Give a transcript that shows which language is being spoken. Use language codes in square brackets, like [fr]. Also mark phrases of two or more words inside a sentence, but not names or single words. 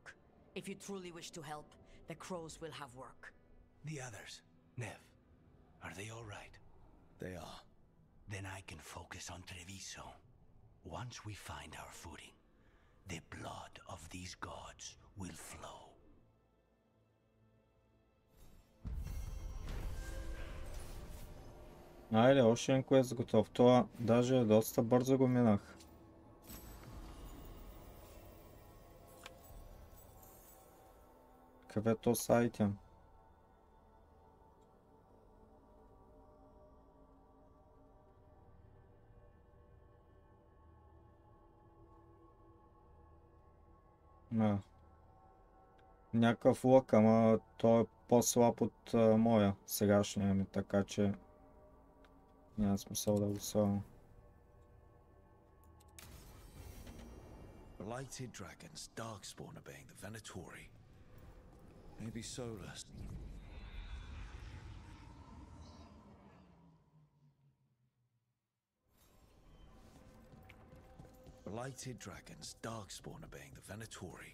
[en] If you truly wish to help, the crows will have work. The others, Nev, are they all right? They are. Then I can focus on Treviso. Once we find our footing, the blood of these gods will flow. [bg] Айде, още един квест готов. Това даже доста бързо го минах. Където с айтем? Някакъв лък, ама той е по-слаб от моя сегашния ми, така че няма смисъл да го слагам. [en] Blighted dragons, darkspawn obeying the Venatori. Maybe Solus. Blighted dragons, darkspawn obeying the Venatori.